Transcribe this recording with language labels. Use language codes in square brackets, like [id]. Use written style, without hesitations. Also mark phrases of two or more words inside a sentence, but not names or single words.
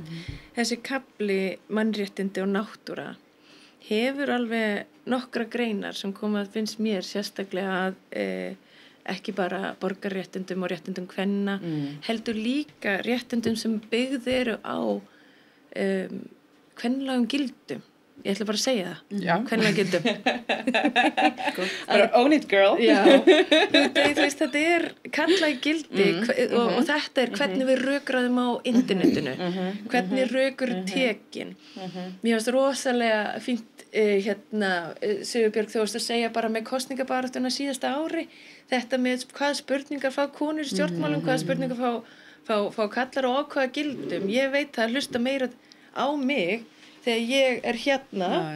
[is] Þessi kafli mannréttindi og náttúra hefur alveg nokkra greinar sem finnst mér sérstaklega að ekki bara borgarréttindum og réttindum kvenna heldur líka réttindum sem byggð eru á kvenlægum gildum ég ætla bara að segja það kvenlægum gildum [en] own it girl [is] já, þú veist þetta karllæg gildi og þetta hvernig við rökræðum á internetinu hvernig rökur tekin mér finnst rosalega fínt Sigurbjörg þú veist að segja bara með kosningabaráttuna síðasta ári þetta með hvaða spurningar fá konur í stjórnmálum hvaða spurningar fá kallar og á hvaða gildum ég veit það hlusta meira á mig þegar ég hérna